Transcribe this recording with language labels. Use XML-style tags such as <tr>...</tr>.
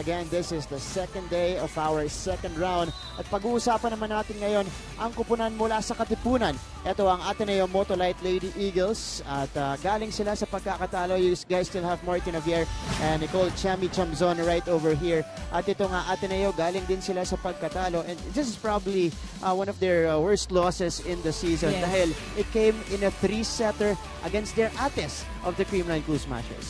<en>Again, this is the second day of our second round.</en> <tl>At pag-uusapan naman natin ngayon ang kupunan mula sa Katipunan. Ito ang Ateneo-Motolite Lady Eagles. At galing sila sa pagkakatalo.</tl> <en>You guys still have Martin Javier and Nicole Chamzon right over here.</en> <tl>At ito nga, Ateneo, galing din sila sa pagkatalo.</tl> <en>And this is probably one of their worst losses in the season. Yes.</en> <tl>Dahil</tl> <en>it came in a 3-setter against their Ates of the Creamline Cool Smashers.</en>